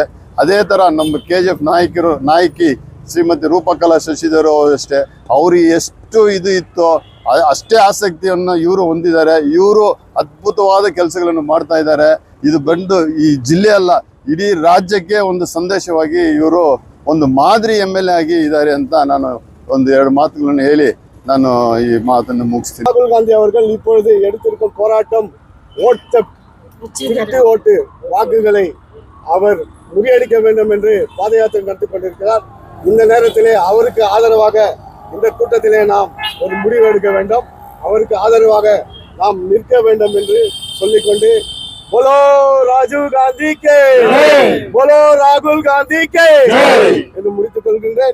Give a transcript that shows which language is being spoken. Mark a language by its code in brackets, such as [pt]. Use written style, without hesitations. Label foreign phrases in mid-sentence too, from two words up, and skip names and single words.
[kn] ಅದೇ ಥರ ನಮ್ಮ KGF ನಾಯಕಿ ಶ್ರೀಮತಿ ರೂಪಕಲಾ ಶಶಿಧರ್ ಅಷ್ಟೇ, ಅವ್ರಿಗೆ ಎಷ್ಟು ಇದು ಇತ್ತೋ ಅಷ್ಟೇ ಆಸಕ್ತಿಯನ್ನು ಇವರು ಹೊಂದಿದ್ದಾರೆ. ಇವರು ಅದ್ಭುತವಾದ ಕೆಲಸಗಳನ್ನು ಮಾಡ್ತಾ ಇದ್ದಾರೆ. ಇದು ಬಂದು ಈ ಜಿಲ್ಲೆ ಅಲ್ಲ, ಇಡೀ ರಾಜ್ಯಕ್ಕೆ ಒಂದು ಸಂದೇಶವಾಗಿ ಇವರು ಒಂದು ಮಾದರಿ MLA ಆಗಿ ಇದ್ದಾರೆ ಅಂತ ನಾನು ಒಂದು 2 மாதಗಳನ್ನು ಹೇಳಿ ನಾನು ಈ ಮಾತನ್ನು ಮುಗಿಸ್ತೀನಿ. [ta] ராகுல் காந்தி அவர்கள் இப்பொழுது எடுத்திருக்கும் போராட்டம் ஓட்டு வாக்குகளை அவர் முறியடிக்க வேண்டும் என்று பாத யாத்திரை நடத்தி கொண்டிருக்கிறார். இந்த நேரத்திலே அவருக்கு ஆதரவாக இந்த கூட்டத்திலே நாம் ஒரு முடிவு எடுக்க வேண்டும். அவருக்கு ஆதரவாக நாம் நிற்க வேண்டும் என்று சொல்லிக்கொண்டு [hi] बोलो राजीव गांधी के, बोलो ராகுல் காந்தி के [ta] என்று முடித்துக் கொள்கின்றேன்.